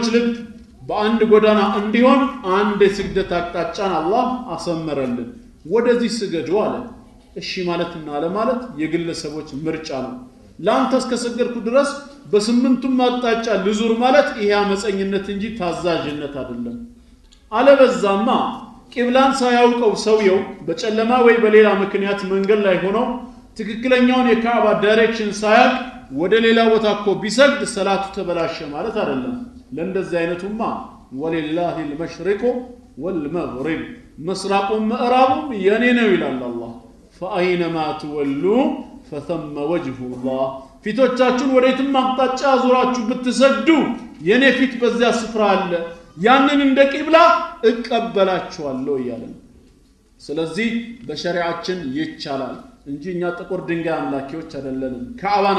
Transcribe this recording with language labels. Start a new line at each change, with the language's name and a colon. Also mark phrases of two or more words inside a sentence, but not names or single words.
Amharic: ልብ በአንድ ጎዳና እንዲሆን አንድ የስግደት አቅጣጫን አላህ አሰመረልን ወደዚህ ስገዱ አለ እሺ ማለትና ለማለት የግለሰቦች ምርጫ ነው ላንተ እስከሰገድኩ ድረስ በስምንቱም አቅጣጫ ልዙር ማለት ይሄ አመፀኝነት እንጂ ታዛዥነት አይደለም አለበዛማ ቂብላን ሳያውቀው ሰውየው በጨለማ ወይ በሌላ ምክንያት መንገድ ላይ ሆኖ ትክክለኛውን የካዕባ ዳይሬክሽን ሳያቅ ወደ ሌላ ቦታ እኮ ቢሰግድ ሰላቱ ተበላሸ ማለት አይደለም ለእንደዚህ አይነቱማ
Arabic: ولله المشرق والمغرب
Amharic: ምስራቁም ምዕራቡም የኔ ነው ይላል አላህ
Arabic: فأينما تولوا فثم وجه الله
Amharic: ፊቶቻችሁን ወዴትም አቅጣጫ ዙራችሁ ብትሰግዱ የኔ ፊት በዚያ ስፍራ አለ ያንን እንደ ቂብላ እቀበላችኋለሁ ይላል ስለዚህ በሸሪዓችን ይቻላል እንጂ እኛ ጥቁር ድንጋይ አምላኪዎች አይደለንም ካዕባን